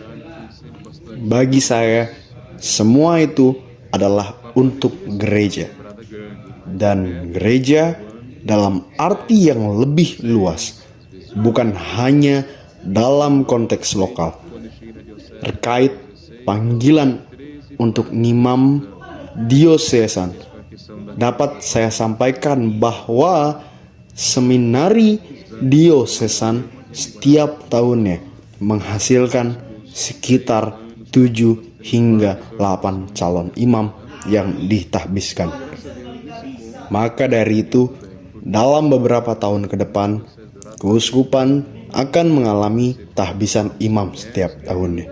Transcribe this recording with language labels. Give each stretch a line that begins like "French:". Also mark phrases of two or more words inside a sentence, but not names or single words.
Indonesian: Bagi saya, semua itu adalah untuk gereja, dan gereja dalam arti yang lebih luas, bukan hanya dalam konteks lokal. Terkait panggilan untuk ngimam diosesan,
Portuguese: a questão da
Indonesian: dapat saya sampaikan bahwa seminari diosesan setiap tahunnya menghasilkan sekitar 7 hingga 8 calon imam yang ditahbiskan. Maka dari itu, dalam beberapa tahun ke depan, keuskupan akan mengalami tahbisan imam setiap tahunnya.